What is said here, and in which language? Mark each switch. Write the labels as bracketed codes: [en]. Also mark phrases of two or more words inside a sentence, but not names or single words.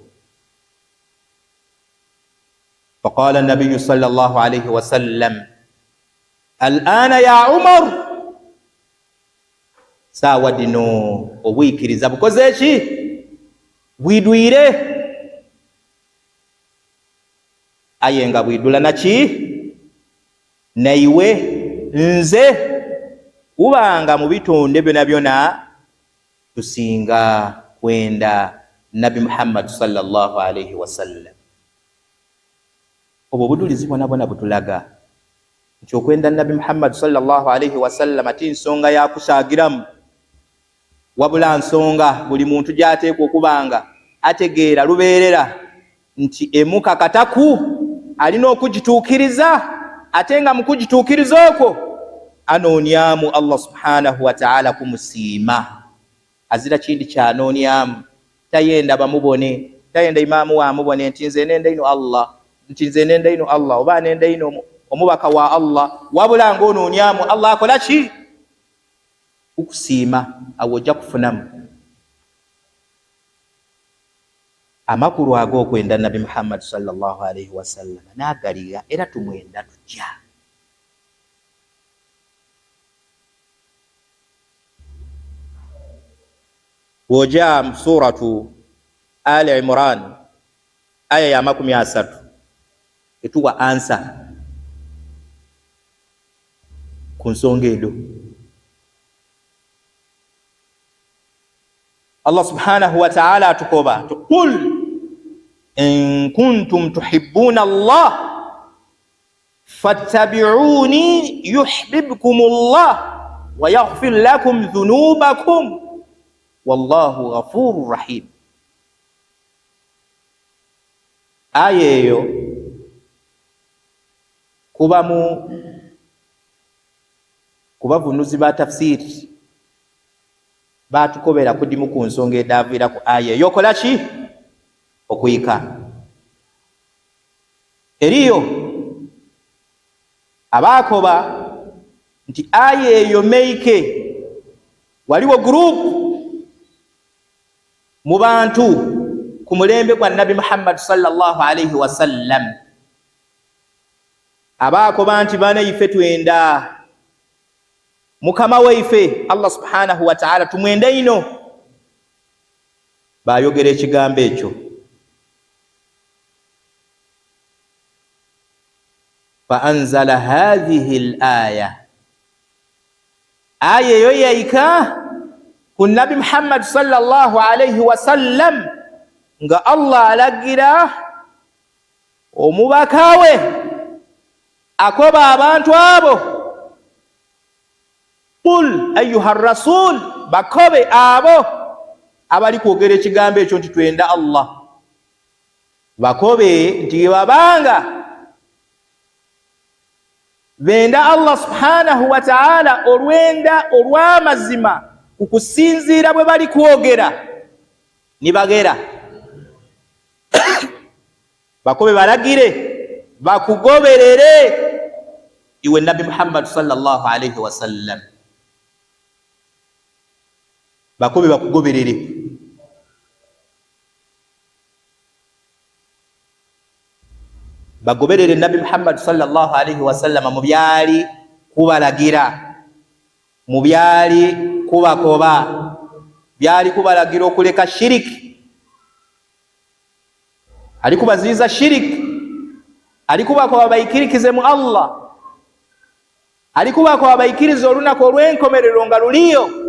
[ar] فقال النبي صلى الله عليه وسلم الآن يا عمر [xog] ساwa dino obwikiriza bukoze eki bwidwire ayenga bwidula naki naiwe nze ubanga mu bitonde byona byona tusinga kwenda Nabi Muhammad [ar] صلى الله عليه وسلم [xog] obwo budulizi bwona butulaga nti okwenda Nabi Muhammad [ar] صلى الله عليه وسلم [xog] ati nsonga ya kusagiramu wabula nsonga buli muntu gyateekwa okubanga ategeera lubeerera nti emuka kataku alina okugituukiriza ate nga mu kugituukiriza okwo anoonyamu Allah [ar] سبحانه وتعالى [xog] kumusiima azira kindi kyanoonyamu tayenda bamubone tayenda imaamu wamubone nti nze nenda ino Allah nti nze nenda ino Allah oba nenda ino omubaka wa Allah wabula ng'onoonyamu Allah akola ki okusiima awo ojja kufunamu amakulu ag'okwenda Nabi Muhammad [ar] صلى الله عليه وسلم [xog] n'agalira era tumwenda tujja bw'ojja mu suratu Ali Imran aya ya 30 etuwa ansa ku nsonga edo Allah [ar] سبحانه وتعالى [xog] atukoba [ar] قل إن كنتم تحبون الله فاتبعوني يحببكم الله ويغفر لكم ذنوبكم والله غفور رحيم [xog] ayeyo kubavunuzi ba tafsiri batukobera kudimu ku nsonga edavira ku aya yokola ki okuyika eriyo abakoba nti aya eyo meike waliwo group mu bantu ku mulembe gwa Nabi Muhammad [ar] صلى الله عليه وسلم [xog] abakoba nti bana ife twenda mukama waife Allah [ar] سبحانه وتعالى [xog] tumwenda ino bayogera ekigambo ekyo [ar] فأنزل هذه الآية [xog] aya yo yaika ku Nabi Muhammad [ar] صلى الله عليه وسلم [xog] nga Allah alagira omubakawe akoba abantu abo [ar] قل أيها الرسول [xog] bakobe abo abali kwogera ekigambo ekyo nti twenda Allah bakobe nti babanga benda Allah [ar] سبحانه وتعالى [xog] olwenda olw'amazima okusinziira bwe bali kwogera nibagera bakobe balagire bakugoberere iwe Nabi Muhammad [ar] صلى الله عليه وسلم [xog] bakobe bakugoberere bagoberere Nabi Muhammad [ar] صلى الله عليه وسلم [xog] mu byali kubalagira mu byali kubakoba byali kubalagira okuleka shiriki ali kubaziza shiriki ali kubakoba bayikirikize mu Allah ali kubakoba bayikirize olunaku olw'enkomerero nga luliyo